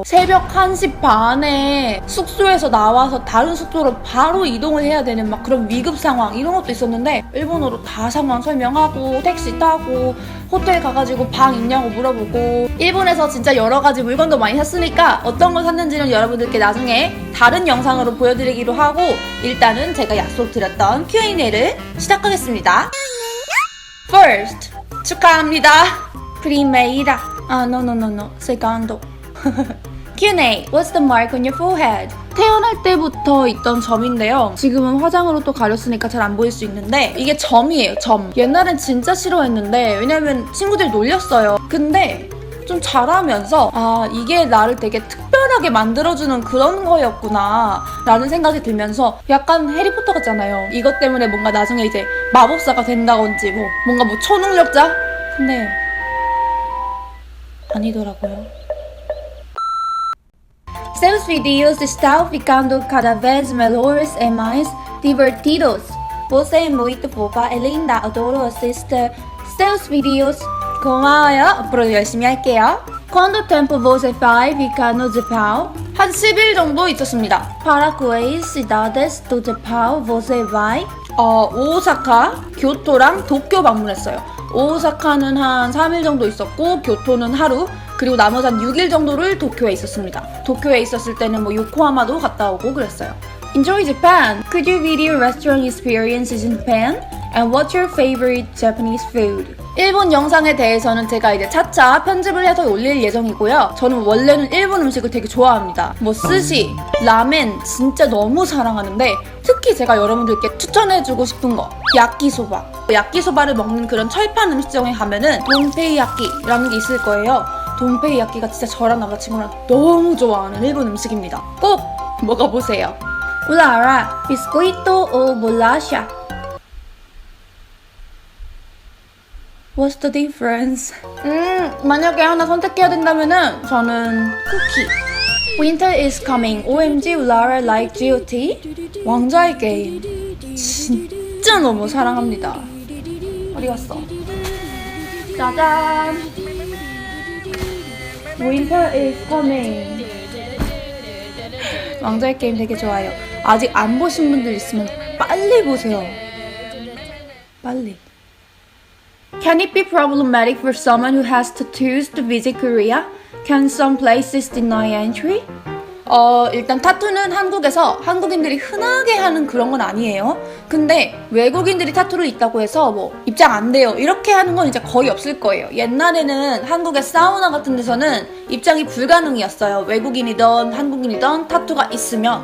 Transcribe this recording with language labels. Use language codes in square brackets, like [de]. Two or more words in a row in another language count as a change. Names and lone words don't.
[ko] 새벽 1시 반에 숙소에서 나와서 다른 숙소로 바로 이동을 해야 되는 막 그런 위급 상황 이런 것도 있었는데 일본어로 다 상황 설명하고 택시 타고 호텔 가가지고 방 있냐고 물어보고 일본에서 진짜 여러 가지 물건도 많이 샀으니까 어떤 걸 샀는지는 여러분들께 나중에 다른 영상으로 보여드리기로 하고 일단은 제가 약속드렸던 Q&A를 시작하겠습니다. First, 축하합니다. [pt] Primeira. No. Segundo. Q&A. [en] What's the mark on your forehead? [ko] 태어날 때부터 있던 점인데요. 지금은 화장으로 또 가렸으니까 잘 안 보일 수 있는데 이게 점이에요, 점. 옛날엔 진짜 싫어했는데 왜냐면 친구들이 놀렸어요. 근데 좀 자라면서 이게 나를 되게 특별하게 만들어주는 그런 거였구나 라는 생각이 들면서 약간 해리포터 같잖아요. 이것 때문에 뭔가 나중에 이제 마법사가 된다든지 뭔가 초능력자? 근데 아니더라고요. [pt] Seus vídeos estão ficando cada vez melhores e mais divertidos. Você é muito fofa e linda. Adoro assistir seus vídeos. [ko] 고마워요. 앞으로 열심히 할게요. [pt] Quanto tempo você vai ficar no Japão? [ko] 한 10일 정도 있었습니다. [pt] Para quais cidades do Japão você vai? [ko] 오사카, 교토랑 도쿄 방문했어요. 오사카는 한 3일 정도 있었고 교토는 하루 그리고 나머지 한 6일 정도를 도쿄에 있었습니다. 도쿄에 있었을 때는 요코하마도 갔다 오고 그랬어요. [en] Enjoy Japan! Could you video restaurant experiences in Japan? And what's your favorite Japanese food? [ko] 일본 영상에 대해서는 제가 이제 차차 편집을 해서 올릴 예정이고요. 저는 원래는 일본 음식을 되게 좋아합니다. 스시, 라멘 진짜 너무 사랑하는데 특히 제가 여러분들께 추천해주고 싶은 거 야끼소바. 야끼소바를 먹는 그런 철판 음식점에 가면은 돈페이야끼라는 게 있을 거예요. 돈페이야끼가 진짜 저랑 남자친구랑 너무 좋아하는 일본 음식입니다. 꼭 먹어보세요. [pt] Ó Lara, biscoito ou bolacha. [en] What's the difference? [ko] 만약에 하나 선택해야 된다면은 저는 쿠키. [en] Winter is coming. OMG, Lara like GOT? [ko] 왕좌의 게임. 진짜 너무 사랑합니다. 어디 갔어? 짜잔! [en] Winter is coming. [ko] 왕좌의 게임 되게 좋아요. 아직 안 보신 분들 있으면 빨리 보세요. 빨리. [en] Can it be problematic for someone who has tattoos to visit Korea? Can some places deny entry? [ko] 일단 타투는 한국에서 한국인들이 흔하게 하는 그런 건 아니에요. 근데 외국인들이 타투를 있다고 해서 입장 안 돼요 이렇게 하는 건 이제 거의 없을 거예요. 옛날에는 한국의 사우나 같은 데서는 입장이 불가능이었어요. 외국인이든 한국인이든 타투가 있으면.